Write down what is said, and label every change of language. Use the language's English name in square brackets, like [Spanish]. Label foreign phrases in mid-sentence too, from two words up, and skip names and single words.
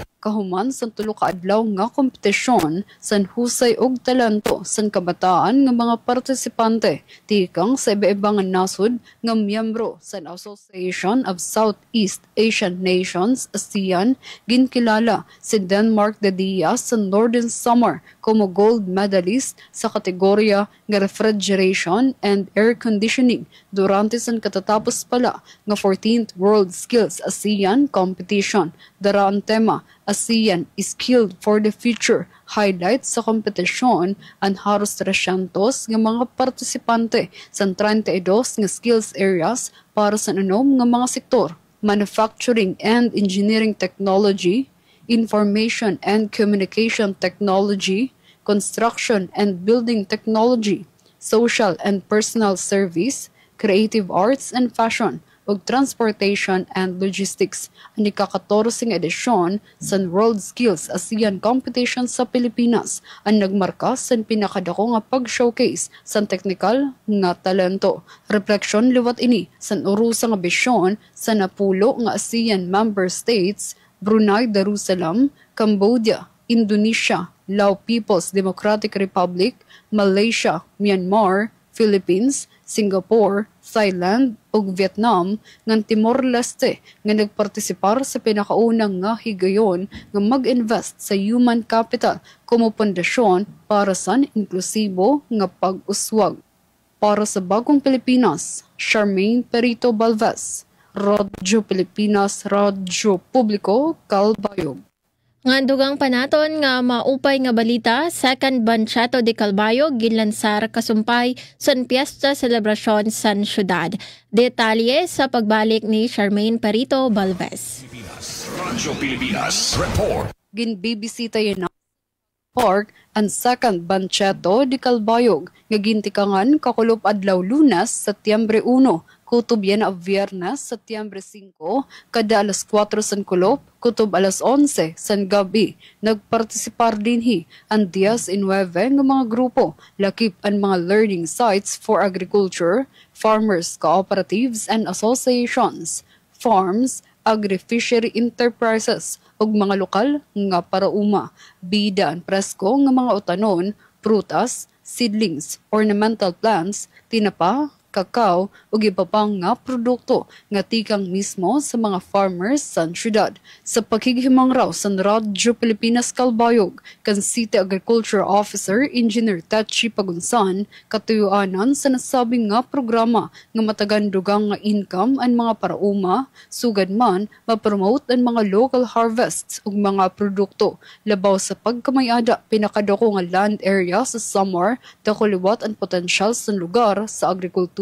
[Waray] Kahuman sa tulo ka adlaw nga kompetisyon san husay og talento san kabataan nga mga partisipante tikang sa iba-ibang nasod nga miyembro san Association of Southeast Asian Nations ASEAN ginkilala si Denmark de Diaz sa Northern Samar como [English] gold medalist [Waray] sa kategorya nga [English] refrigeration and air conditioning [Waray] durante san katatapos pala nga 14th World Skills ASEAN Competition. Dara ang tema [English] ASEAN is skilled for the future. [Waray] Highlight sa kompetisyon ang haros 300 nga mga partisipante sa 32 nga [English] skills areas [Waray] para sa nga mga sektor: [English] manufacturing and engineering technology, information and communication technology, construction and building technology, social and personal service, creative arts and fashion, ug transportation and logistics. [Waray] Ang ika-14 edisyon sa World Skills ASEAN Competition sa Pilipinas ang nagmarka sa pinakadako nga pag-showcase sa technical nga talento. Refleksyon liwat ini sa urusa nga bisyon sa napulo nga [English] ASEAN member states: [Waray] Brunei Darussalam, Cambodia, Indonesia, Lao People's Democratic Republic, Malaysia, Myanmar, Philippines, Singapore, Thailand ug Vietnam ngan Timor-Leste nga nagpartisipar sa pinakaunang nga higayon nga mag-invest sa [English] human capital [Waray] como pundasyon para sa inklusibo nga pag-uswag. Para sa Bagong Pilipinas, Charmaine Perito Balvez, Radyo Pilipinas, Radyo Publiko, Calbayog. Nga dugang panaton nga maupay nga balita, second Banciato de Calbayog ginlansar kasumpay san Piesta Celebrasyon san Syudad. Detalye sa pagbalik ni Charmaine Perito Balvez. Radyo Pilipinas Report. Ginbibisita yun Park ang second Banciato de Calbayog nga gintikangan kakulop adlaw Lunes, Setyembre 1. Kutob yan na Viernes, Setyembre 5, kada alas 4 san kulop, kutob alas 11 san gabi. Nagpartisipar dinhi ang 19 nga mga grupo, lakip ang mga [English] learning sites for agriculture, farmers, cooperatives and associations, farms, agri-fishery enterprises, [Waray] ug mga lokal nga parauma. Bida ang presko nga mga utanon, prutas, seedlings, [English] ornamental plants, [Waray] tinapa, kakao ug iba pang nga produkto nga tikang mismo sa mga farmers sa syudad. Sa paghighimang raw sa Radyo Pilipinas Calbayog kan City Agriculture Officer Engineer Tachi Pagunsan, katuyuanan sa nasabing nga programa nga matagandugang nga income ang mga parauma, sugad man mapromote ang mga [English] local harvests [Waray] ug mga produkto labaw sa pagkamayada pinakadako nga [English] land area [Waray] sa Samar, dakuliwat ang potensyal sa lugar sa agrikultura.